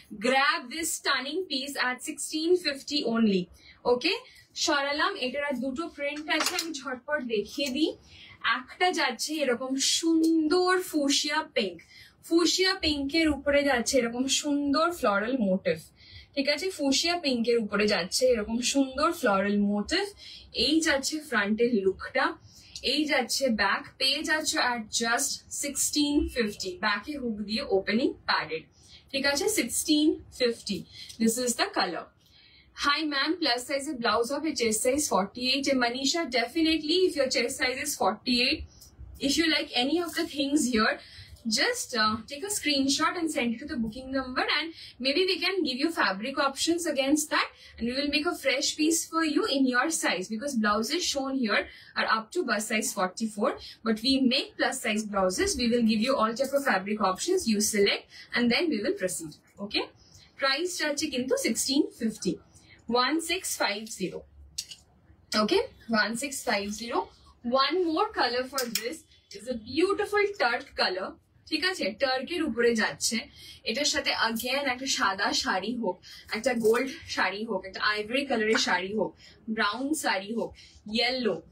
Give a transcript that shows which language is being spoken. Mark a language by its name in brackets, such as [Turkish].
[English] Grab this stunning piece at 1650 only. [Bangla] Okay? সরালাম। এটার আর দুটো print আছে, আমি ঝটপট দেখিয়ে দিই। একটা যাচ্ছে এরকম সুন্দর ফুশিয়া পিঙ্ক, ফুশিয়া পিঙ্কের উপরে যাচ্ছে এরকম সুন্দর ফ্লোরাল মোটিভ, ঠিক আছে? ফুশিয়া পিঙ্কের উপরে যাচ্ছে এরকম সুন্দর ফ্লোরাল মোটিভ। এই যাচ্ছে ফ্রন্টের লুকটা, এই যাচ্ছে ব্যাক, পেয়ে যাচ্ছে at just 1650, ব্যাকে হুক দিয়ে ওপেনিং প্যাডেড, ঠিক আছে? [English] 1650। This is the color. Hi ma'am, plus size blouse of your chest size 48. And Manisha, definitely if your chest size is 48, if you like any of the things here, just take a screenshot and send it to the booking number, and maybe we can give you fabric options against that, and we will make a fresh piece for you in your size, because blouses shown here are up to bust size 44, but we make plus size blouses. We will give you all type of fabric options, you select, and then we will proceed. [Bangla] Okay, price যাচ্ছে কিন্তু 1650, 1650. [English] Okay, 1650. One more color for this is a beautiful turk color, [Bangla] ঠিক আছে? টার্কের উপরে যাচ্ছে, এটার সাথে again একটা সাদা শাড়ি হোক, একটা গোল্ড শাড়ি হোক, একটা আইভরি কালারের শাড়ি হোক, ব্রাউন শাড়ি হোক, ইয়েলো,